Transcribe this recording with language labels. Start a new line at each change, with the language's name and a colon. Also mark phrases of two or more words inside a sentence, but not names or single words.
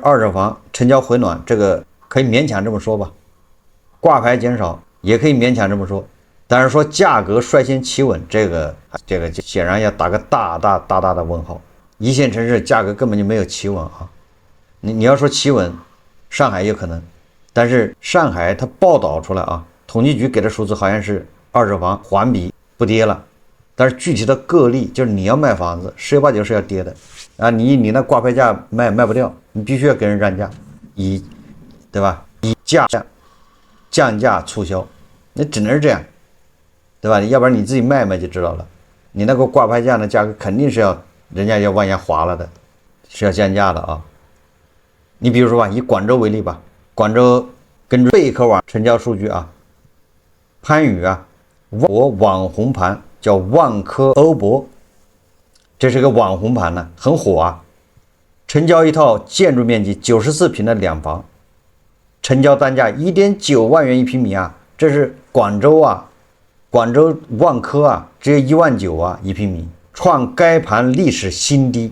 Chinese: 二手房成交回暖，這個可以勉強這麼說吧，掛牌減少也可以勉強這麼說，但是說價格率先企穩，這個就顯然要打個大大的問號。1線城市價格根本就沒有企穩你要說企穩，上海有可能，但是上海它報道出来統計局給的數字好像是二手房環比不跌了，但是具體的個例就是你要賣房子10有8九是要跌的你那掛牌價賣不掉，你必須要给人让價，對吧？以降價促銷，那只能是這樣，對吧？要不然你自己賣就知道了，你那個掛牌價的價格肯定是人家要往下滑了的，是要降價的你比如說以廣州為例吧，廣州根據貝殼網成交數據番禺我網紅盤叫萬科歐博，這是個網紅盤呢，很火成交一套建築面積94平的兩房，成交單價1.9萬元一平米這是廣州廣州萬科只有1.9萬一平米，創該盤歷史新低。